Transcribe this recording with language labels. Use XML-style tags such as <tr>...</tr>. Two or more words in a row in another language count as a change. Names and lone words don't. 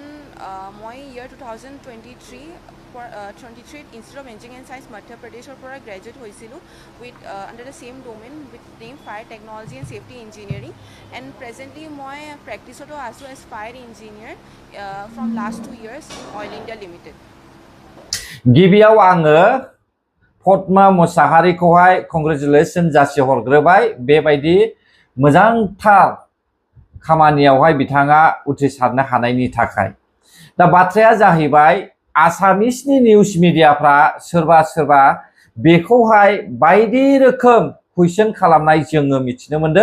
<as>কাৰণ মই ইয়াৰ</as> <en>2023 23 Institute of Engineering and Science Madhya Pradeshৰ</en> <as>পৰা গ্ৰেজুৱেট হৈছিলোঁ</as> <en>with under the same domain with name fire technology and safety engineering and presently</en> <as>মই প্ৰেক্টিছতো আছোঁ</as> <en>as fire engineer from last 2 years in Oil India Limited.</en> <brx>गिबियाव आङो पद्मा मुसाहारिखौहाय कंग्रेचुलेसन जासिहरग्रोबाय बेबायदि मोजांथार खामानियावहाय बिथाङा उथ्रिसारनो हानायनि थाखाय। दा बाथ्राया जाहैबाय आसामिसनि निउस मिडियाफ्रा सोरबा सोरबा बेखौहाय बायदि रोखोम कुइसन खालामनाय जोङो मिथिनो मोनदों।</brx>